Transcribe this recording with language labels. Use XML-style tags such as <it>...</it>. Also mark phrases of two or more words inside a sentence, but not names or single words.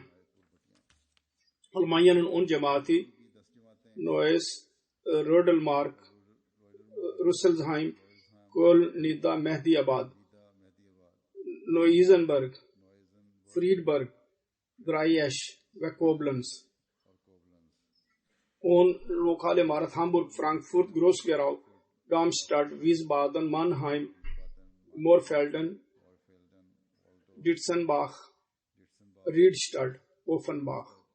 <tr>Almanya'nın 10 cemaati Neuss, Rodelmark, Rüsselsheim, Köln, Nida, Mehdiyabad, Neuisenberg, Friedberg, Dreiesch ve Koblenz. 10 lokale imarat Hamburg, Frankfurt, Groß-Gerau, Darmstadt, Wiesbaden, Mannheim, Moorfelden, Ditzenbach, Riedstadt, Offenbach.</tr>